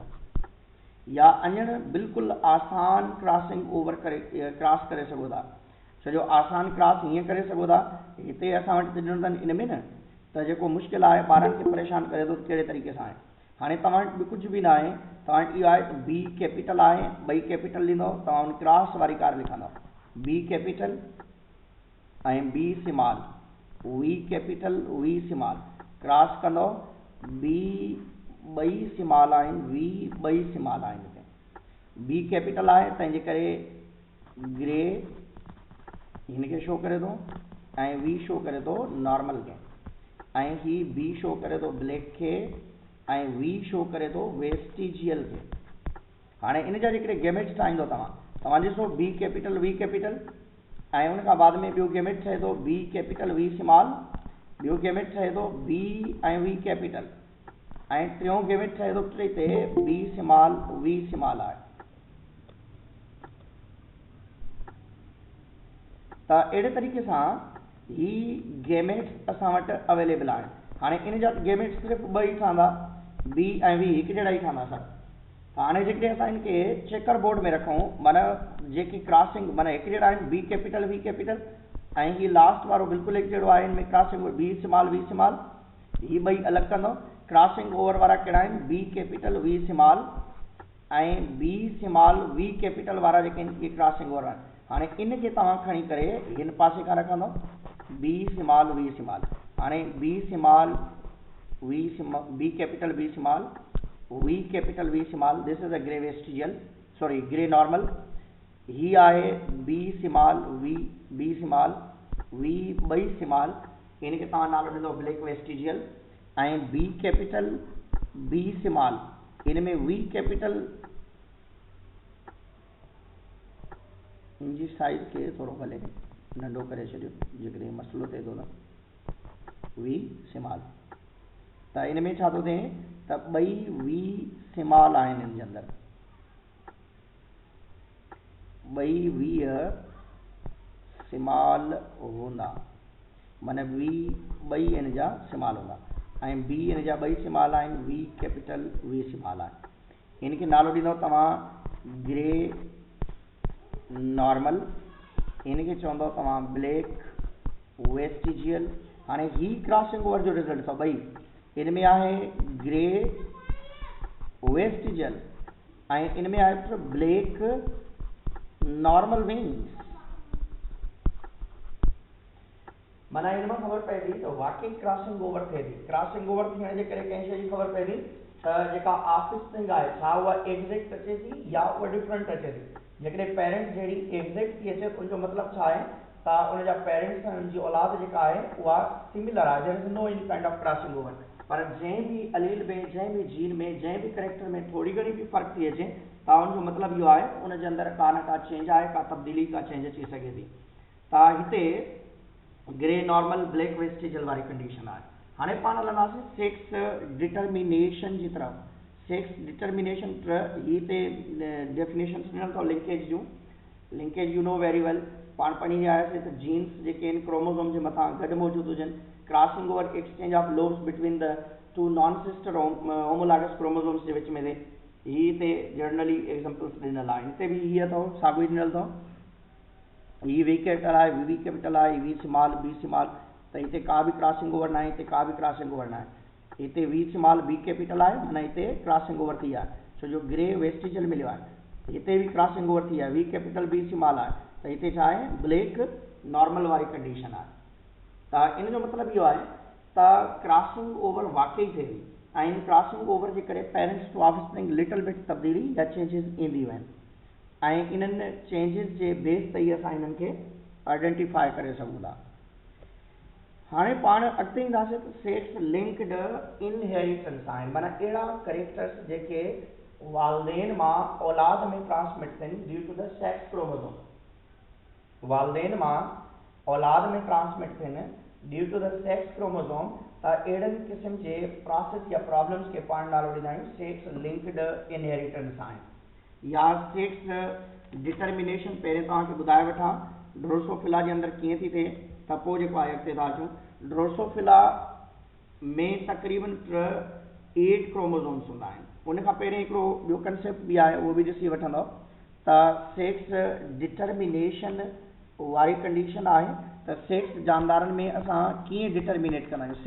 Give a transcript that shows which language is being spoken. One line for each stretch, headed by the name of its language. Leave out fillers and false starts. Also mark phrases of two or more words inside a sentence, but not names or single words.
Sindhi: या अञण बिल्कुलु आसान
English: crossing over
Sindhi: करे क्रॉस करे सघो था, छो जो आसान क्रॉस हीअं करे सघो था, हिते असां वटि ॾिनो अथनि इन में न, त जेको मुश्किल आहे ॿारनि खे परेशान करे थो कहिड़े तरीक़े सां आहे। हाणे तव्हां वटि कुझु बि न आहे, तव्हां वटि इहो आहे त
English: B capital
Sindhi: आहे, ॿई कैपिटल ॾींदो, तव्हां हुन क्रॉस वारी कार लिखंदो,
English: B capital
Sindhi: ऐं
English: B small, V capital V small,
Sindhi: क्रॉस कंदो, बी ॿई स्मॉल आहिनि, वी ॿई स्मॉल आहिनि, हिते
English: B capital
Sindhi: आहे तंहिंजे करे ग्रे हिनखे शो करे थो, ऐं वी शो करे थो नॉर्मल खे, ऐं ही बी शो करे थो ब्लैक खे, ऐं वी शो करे थो वेस्टिजियल खे। हाणे इन जा जेकॾहिं गेमेट्स ठाहींदो तव्हां ॾिसो
English: B capital V capital,
Sindhi: ऐं उन खां बाद में ॿियो गेमेट ठहे थो
English: B capital V small,
Sindhi: ॿियो गेमेट ठहे थो बी ऐं
English: V capital,
Sindhi: ऐं टियों गेमेट ठहे थो टे ते
English: B small V small
Sindhi: आहे। त अहिड़े तरीक़े सां ही गेमेट्स असां वटि अवेलेबल आहिनि। हाणे इन जा गेमेट्स सिर्फ़ु ॿ ई ठहंदा, बी ऐं वी हिकु जहिड़ा ई ठहंदा सभु। हाणे जेकॾहिं असां इनखे
English: checker board
Sindhi: में रखूं, माना जेकी क्रॉसिंग माना हिकु जहिड़ा आहिनि
English: B capital V capital,
Sindhi: ऐं ही लास्ट वारो बिल्कुलु हिकु जहिड़ो आहे, हिन में क्रॉसिंग
English: B small V small,
Sindhi: ही ॿई अलॻि कंदो।
English: crossing over
Sindhi: वारा कहिड़ा आहिनि,
English: B capital V small
Sindhi: ऐं
English: B small V capital
Sindhi: वारा जेके आहिनि इहे
English: crossing over
Sindhi: आहिनि। हाणे इनखे तव्हां खणी करे हिन पासे खां रखंदो,
English: B small V small,
Sindhi: हाणे
English: B small B capital B small V capital V small, this is a grey vestigial sorry grey normal,
Sindhi: ही आहे
English: B small V B small V
Sindhi: ॿई स्मॉल, इनके तव्हां नालो ॾींदो
English: black vestigial.
Sindhi: ऐं
English: B capital B small,
Sindhi: इन में
English: V capital
Sindhi: इनजी साइज़ खे थोरो भले नंढो करे छॾियो जेकॾहिं मसइलो थिए थो त
English: V small.
Sindhi: त इन में छा थो थिए त ॿई
English: V small
Sindhi: आहिनि इन जे अंदरि, ॿई
English: V small
Sindhi: हूंदा, माना वी ॿई इन जा स्मॉल हूंदा ऐं बी इन जा ॿई स्मॉल आहिनि,
English: V capital V small
Sindhi: आहे। इनखे नालो ॾींदव तव्हां
English: grey normal,
Sindhi: इनखे चवंदव तव्हां
English: black vestigial.
Sindhi: हाणे ही
English: crossing over
Sindhi: जो रिज़ल्ट अथव ॿई, इन में आहे
English: grey vestigial
Sindhi: ऐं इन में आहे
English: black normal wings.
Sindhi: माना इन मां ख़बर पए थी त वाकई
English: crossing over
Sindhi: थिए थी।
English: crossing over
Sindhi: थियण जे करे कंहिं शइ जी ख़बर पए थी त जेका ऑफस्प्रिंग आहे छा उहा एग्ज़ैक्ट अचे थी या उहा डिफरेंट अचे थी। जेकॾहिं पेरेंट्स जहिड़ी एग्ज़ैक्ट थी अचे त उनजो मतिलबु छा आहे त उनजा पेरेंट्स ऐं उनजी औलाद जेका आहे उहा सिमिलर आहे,
English: There is no in kind of crossing over.
Sindhi: पर जंहिं बि अलील में, जंहिं बि जीन में, जंहिं बि करेक्टर में थोरी घणी बि फ़र्क़ु थी अचे त उनजो मतिलबु इहो आहे उनजे अंदरि का न का चेंज आहे, का तब्दीली, का चेंज अची सघे थी। त हिते
English: grey normal black vestigial
Sindhi: वारी कंडीशन आहे। हाणे पाण हलंदासीं
English: sex determination
Sindhi: जी तरफ़।
English: sex determination
Sindhi: हिते डेफिनेशन ॾिनल अथव लिंकेज जूं।
English: linkage you know very well,
Sindhi: पाण पढ़ी आयासीं त जीन्स जेके आहिनि क्रोमोसोम जे मथां गॾु मौजूदु हुजनि,
English: crossing over exchange of lobes between the two non sister homologous chromosomes
Sindhi: जे विच में थिए। ही हिते जनरली एग्जांपल्स ॾिनल आहे, हिते बि हीअ अथव साॻियो ई ॾिनल अथव। ही
English: V capital
Sindhi: आहे,
English: V capital
Sindhi: आहे,
English: V small B small,
Sindhi: त हिते का बि
English: crossing over
Sindhi: न आहे, हिते का बि
English: crossing over
Sindhi: न आहे। हिते
English: V small B capital
Sindhi: आहे, माना हिते
English: crossing over
Sindhi: थी आहे, छो जो
English: grey vestigial
Sindhi: मिलियो आहे। हिते बि
English: crossing over
Sindhi: थी आहे,
English: V capital B small
Sindhi: आहे, त हिते छा आहे
English: black normal
Sindhi: वारी कंडीशन आहे। त इन जो मतिलबु इहो आहे त
English: crossing over
Sindhi: वाकई थिए थी ऐं इन
English: crossing over
Sindhi: जे करे
English: parents to offspring little bit
Sindhi: तब्दीली या चेंजिस ईंदियूं आहिनि ऐं इन्हनि चेंजिस जे बेस ते ई असां इन्हनि खे आइडेंटिफाई करे सघूं था। हाणे पाण अॻिते ईंदासीं त
English: sex linked inheritance
Sindhi: आहिनि, माना अहिड़ा करेक्टर्स जेके वालदेन मां औलाद में ट्रांसमिट थियनि
English: due to the sex chromosome.
Sindhi: वालदेन मां औलाद में ट्रांसमिट थियनि
English: due to the sex chromosome,
Sindhi: त अहिड़नि क़िस्म जे प्रोसेस या प्रॉब्लम्स खे पाण नालो ॾींदा आहियूं
English: sex linked inheritance
Sindhi: आहिनि या
English: sex determination.
Sindhi: पहिरें तव्हांखे ॿुधाए वठां ड्रोसोफिला जे अंदरि कीअं थी थिए, त पोइ जेको आहे अॻिते था अचूं। ड्रोसोफिला में तक़रीबन 8 क्रोमोसोम्स हूंदा आहिनि। उनखां पहिरें हिकिड़ो ॿियो कंसेप्ट बि आहे, उहो बि ॾिसी वठंदव त
English: sex determination
Sindhi: वारी कंडीशन आहे त सेक्स जानदारनि में असां कीअं डिटर्मिनेट कंदा आहियूं।